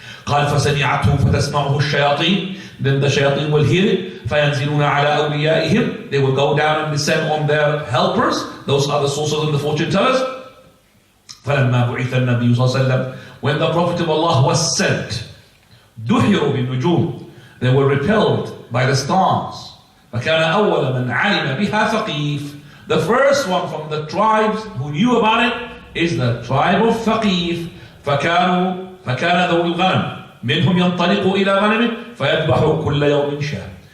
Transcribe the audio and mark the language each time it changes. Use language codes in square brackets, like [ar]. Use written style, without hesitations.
[ar] قال فسمعته فتسمعه الشياطين. [en] Then the shayateen will hear it. [ar] فينزلون على أوليائهم. [en] They will go down and descend on their helpers. Those are the sorcerers and the fortune tellers. [ar] فلما بعث النبي صلى الله عليه وسلم, [en] when the Prophet of Allah was sent, [ar] دحروا بالنجوم. [en] They were repelled by the stars. [ar] فَكَانَ أَوَّلَ مَنْ عَلِمَ بِهَا ثَقِيفٌ. [en] The first one from the tribes who knew about it is the tribe of Thaqif. [ar] فَكَان ذَوُ الْغَنَمِ مِنْهُمْ يَنْطَلِقُ إِلَى غَنَمٍ فَيَذْبَحُ كُلَّ يَوْمٍ شَاةٍ.